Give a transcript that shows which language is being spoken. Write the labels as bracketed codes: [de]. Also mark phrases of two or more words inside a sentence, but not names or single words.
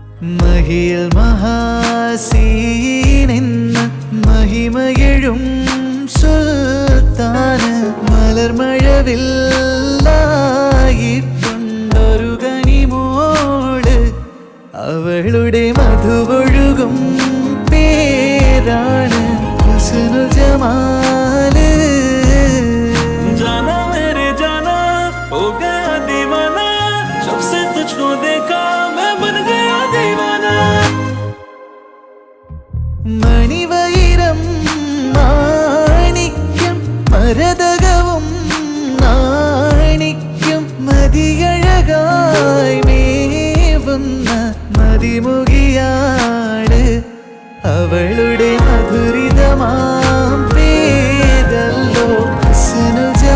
[ml] മഹിയൽ മഹാസീനെന്ന മഹിമയെഴും സുൽത്താന് മലർമഴവില്ലായിട്ടുണ്ടൊരു കനിമോള് അവളുടെ മധുവൊഴുകും പേരാണ് ഹുസ്നുൽ ജമാല് [hi] जाना मेरे जाना हो गया दीवाना जब से तुझको देखा मैं बन गया दीवाना [ml] മണിവൈരം മാണിക്യം മരതകവും നാണിക്യം മതിയഴകായി മേവുന്ന മതിമുകിയാട് അവളുടെ മധുരിതമാം പേരല്ലോ ഹുസ്നുൽ